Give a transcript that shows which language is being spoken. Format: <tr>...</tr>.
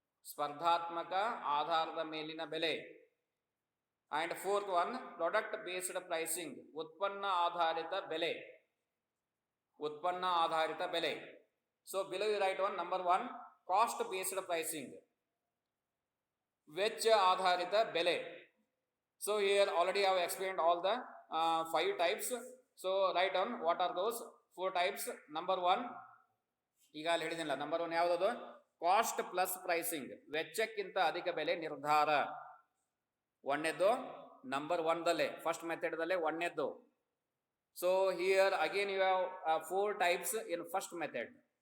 <kn>ಸ್ಪರ್ಧಾತ್ಮಕ ಆಧಾರದ ಮೇಲಿನ ಬೆಲೆ.</kn> <en>And fourth one, product based pricing.</en> <kn>ಉತ್ಪನ್ನ ಆಧಾರಿತ ಬೆಲೆ. ಉತ್ಪನ್ನ ಆಧಾರಿತ ಬೆಲೆ.</kn> <en>So below you write one. Number one, cost based pricing,</en> <kn>ವೆಚ್ಚ ಆಧಾರಿತ ಬೆಲೆ.</kn> <en>So here already I have explained all the 5 types. So write down what are those 4 types.</en> <kn>Number 1, ಈಗ ಅಲ್ಲಿ ಹೇಳಿದಿಲ್ಲ, ನಂಬರ್ 1 ಯಾವುದದು?</kn> <en>cost plus pricing,</en> <kn>ವೆಚ್ಚಕ್ಕಿಂತ ಅಧಿಕ ಬೆಲೆ ನಿರ್ಧಾರ. ಒಂದನೇದ್ದು number 1 ದಲ್ಲೇ, first method ದಲ್ಲೇ ಒಂದನೇದ್ದು.</kn> <en>So here again you have 4 types in first method.</en>